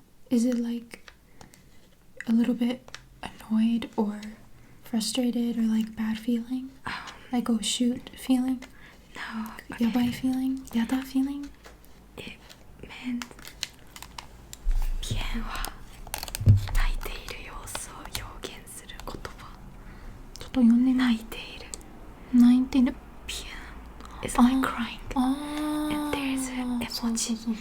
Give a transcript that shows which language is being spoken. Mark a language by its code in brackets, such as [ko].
[en] Is it like a little bit annoyed or frustrated or like bad feeling? Like oh shoot feeling? No. やばい feeling? やだ feeling? It meant [ja] ピエンは泣いている様子を表現する言葉。ちょっと読んでみ泣いているピエン [en] is like crying and there's an emoji.